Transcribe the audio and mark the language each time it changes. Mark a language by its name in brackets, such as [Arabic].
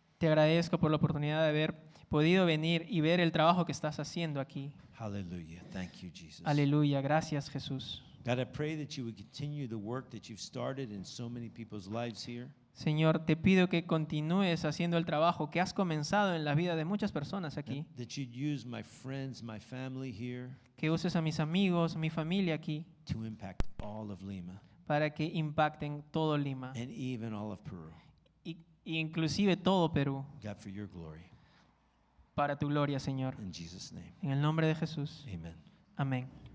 [Spanish] Te agradezco por la oportunidad de haber podido venir y ver el trabajo que estás haciendo aquí. [English] Hallelujah. Thank you, Jesus. [Spanish] Aleluya, gracias Jesús. [English] God, I pray that you would continue the work that you've started in so many people's lives here. [Spanish] Señor, te pido que continúes haciendo el trabajo que has comenzado en la vida de muchas personas aquí. [English] That you'd use my friends, my family here [Spanish] Que uses a mis amigos, mi familia aquí, [English] to impact all of Lima [Spanish] para que impacten todo Lima [English] and even all of Peru. [Spanish] y inclusive todo Perú, [English] God, for your glory. [Spanish] para tu gloria, Señor. [English] In Jesus' name, [Spanish] En el nombre de Jesús. [English] amen.